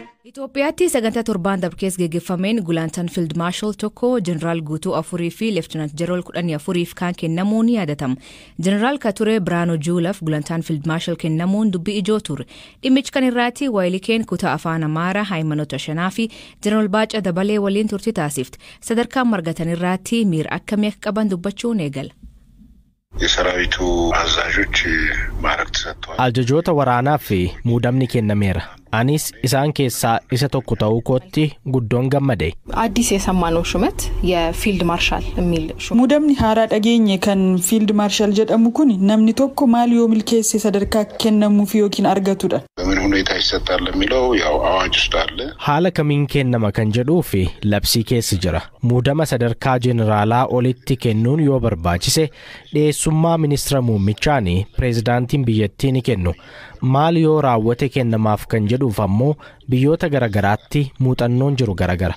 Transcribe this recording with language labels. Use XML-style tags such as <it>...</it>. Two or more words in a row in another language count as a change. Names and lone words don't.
<om>Itoophiyaatti sagantaa torbaan darbees geggeeffameen gulantaan fiild maarshal tokko jeneraal guutuu afurii fi leeftinant jeneral 14 kan kennamuun yaadatama. Jeneraal Kature Biraanoo Juulaaf gulantaan fiild maarshal kennamuun dubbii ijoo ture. Dhimmichi kan irratti waayilikeen kutaa afaan Amaaraa Haayimanoota Shanaa fi jeneraal Baacaa Dabalee waliin turtii taasifte. Sadarkaan margatan irratti miira akkamii akka qaban dubbachuun eegala.</om> <am>የሰራዊቱ አዛዦች ማዕረግ ተሰጥቷል።</am> <om>አጃጆota waraanaa fi muudamni kennameera. Anis isaan keessaa isa tokko ta'uu kootti guddoon gammade.</om> <am>አዲስ የሰማነው ሹመት የፊልድ ማርሻል የሚል ሹመት</am> <om>muudamni haaraa dhageenye kan fiild maarshal jedhamu kun namni tokko maal yoo milkeesse sadarkaa kennamuuf yookiin argatudha.</om> <am>በምን ሁኔታ ይሰጣል የሚለው ያው አዋጅ ውስጥ አለ።</am> <om>haala kamiin kennama kan jedhuu fi labsii keessa jira. Muudama sadarkaa jeneraalaa olitti kennuun yoo barbaachise dhiyeessummaa ministeera muummichaanii pireezidaantiin biyyattii ni kennu. Maal yoo raawwate kennamaaf kan jedhuuf ammoo biyyoota garagaraatti muuxannoon jiru garagara.</om>